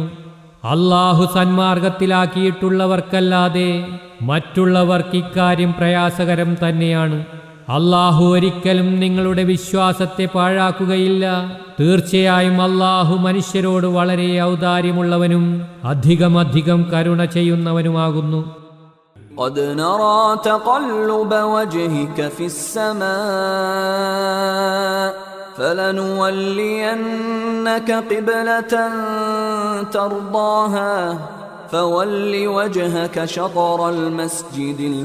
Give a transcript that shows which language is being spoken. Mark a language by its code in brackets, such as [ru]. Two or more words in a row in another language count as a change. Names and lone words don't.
[ml] അല്ലാഹു സന്മാർഗത്തിലാക്കിയിട്ടുള്ളവർക്കല്ലാതെ മറ്റുള്ളവർക്ക് ഇക്കാര്യം പ്രയാസകരം തന്നെയാണ്. അല്ലാഹു ഒരിക്കലും നിങ്ങളുടെ വിശ്വാസത്തെ പാഴാക്കുകയില്ല. തീർച്ചയായും അല്ലാഹു മനുഷ്യരോട് വളരെ ഔദാര്യമുള്ളവനും അധികം കരുണ ചെയ്യുന്നവനുമാകുന്നു. [ar] قد نرى تقلب وجهك في السماء فلنولينك قبلة ترضاها فول وجهك شطر المسجد